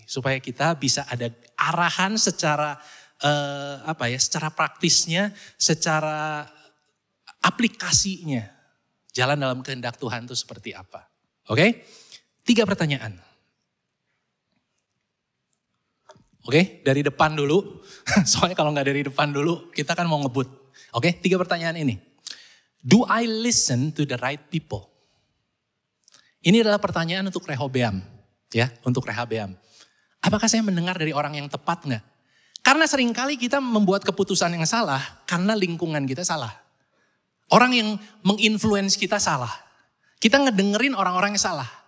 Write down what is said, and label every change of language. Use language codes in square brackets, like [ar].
[id] Supaya kita bisa ada arahan secara secara praktisnya, secara aplikasinya. Jalan dalam kehendak Tuhan itu seperti apa. Oke? 3 pertanyaan. Oke, dari depan dulu. Soalnya kalau nggak dari depan dulu, kita kan mau ngebut. Oke, 3 pertanyaan ini. [en] Do I listen to the right people? [id] Ini adalah pertanyaan untuk Rehabeam. Ya, untuk Rehabeam. Apakah saya mendengar dari orang yang tepat nggak? Karena seringkali kita membuat keputusan yang salah karena lingkungan kita salah. Orang yang menginfluence kita salah. Kita ngedengerin orang-orang yang salah.